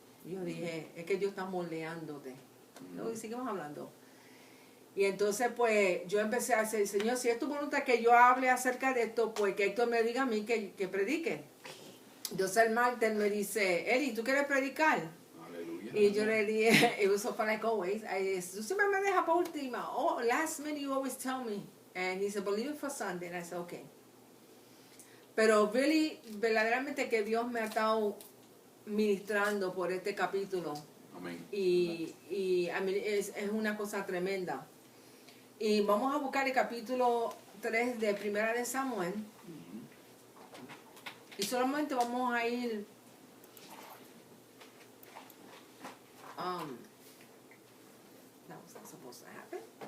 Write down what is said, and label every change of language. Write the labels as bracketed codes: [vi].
[es] Y yo dije, es que Dios está moldeándote. Y seguimos hablando. Y entonces, pues, yo empecé a decir, Señor, si es tu voluntad que yo hable acerca de esto, pues que Héctor me diga a mí que predique. Entonces el martes me dice, Eri, ¿tú quieres predicar? Aleluya. Y yo le dije, [en] it was so fun like always. [es] Tú siempre me dejas por última. [en] Oh, last minute you always tell me. And he said, believe it for Sunday. And I said, okay. [es] Pero verdaderamente que Dios me ha estado ministrando por este capítulo. Amén. Y es una cosa tremenda. Y vamos a buscar el capítulo 3 de Primera de Samuel. Y solamente vamos a ir [en] that was not supposed to happen.